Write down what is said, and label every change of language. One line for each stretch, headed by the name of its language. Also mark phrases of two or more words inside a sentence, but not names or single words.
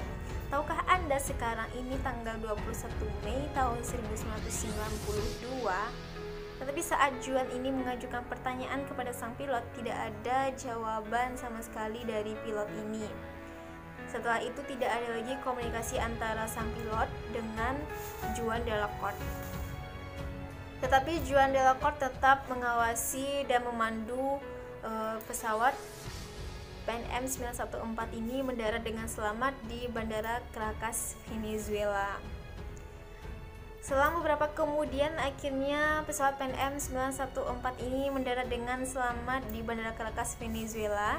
Indonesian: Tahukah Anda sekarang ini tanggal 21 Mei tahun 1992? Tetapi saat Juan ini mengajukan pertanyaan kepada sang pilot, tidak ada jawaban sama sekali dari pilot ini. Setelah itu tidak ada lagi komunikasi antara sang pilot dengan Juan de la Corte. Tetapi Juan de la Corte tetap mengawasi dan memandu pesawat Pan Am 914 ini mendarat dengan selamat di Bandara Caracas, Venezuela. Selang beberapa kemudian, akhirnya pesawat Pan Am 914 ini mendarat dengan selamat di Bandara Caracas, Venezuela.